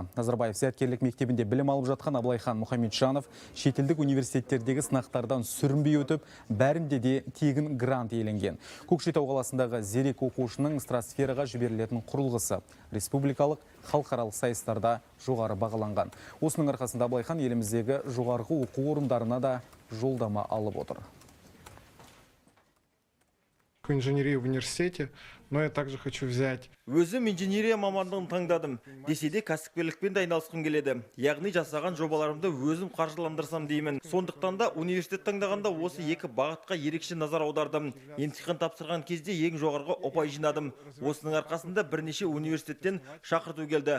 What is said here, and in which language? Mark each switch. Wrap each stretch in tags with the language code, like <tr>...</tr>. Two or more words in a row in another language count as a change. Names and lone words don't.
<kk>Назарбаев зияткерлік мектебінде білім алып жатқан Абылайхан Мұхамеджанов шетелдік университеттердегі сынақтардан сүрінбей өтіп, бәрінде де тегін грант иеленген. Көкшетау қаласындағы зерек оқушының стратосфераға жіберілетін құрылғысы республикалық халықаралық сайыстарда жоғары бағаланған. Осының арқасында Абылайхан еліміздегі жоғарғы оқу орындарына да жолдама алып отыр.</kk> <ru>Инженерия в университете, но я также хочу взять.</ru> <kk>Өзім инженерия мамандығын таңдадым. Десе де кәсіпкерлікпен де айналысқым келеді. Яғни жасаған жобаларымды өзім қаржыландырсам деймін. Сондықтан да университет таңдағанда осы екі бағытқа ерекше назар аудардым. Емтихан тапсырған кезде ең жоғарғы ұпай жинадым. Осының арқасында бірнеше университеттен шақырту келді.</kk>